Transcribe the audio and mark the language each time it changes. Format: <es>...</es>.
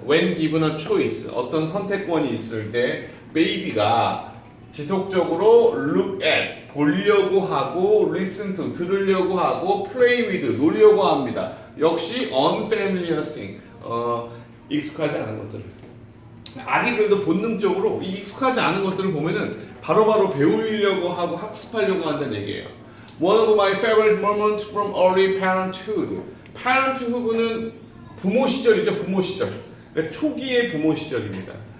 <en>When given a choice</en> <ko>어떤 선택권이 있을 때 베이비가 지속적으로</ko> <en>look at</en> <ko>보려고 하고</ko> <en>listen to</en> <ko>들으려고 하고</ko> <en>play with</en> <ko>놀려고 합니다. 역시</ko> <en>unfamiliar thing</en> <ko>익숙하지 않은 것들. 아기들도 본능적으로 이 익숙하지 않은 것들을 보면은 바로바로 배우려고 하고 학습하려고 한다는 얘기예요.</ko> <en>One of my favorite moments from early parenthood.</en> <ko>parenthood는 부모 시절이죠, 부모 시절. 그러니까 초기의 부모 시절입니다.</ko>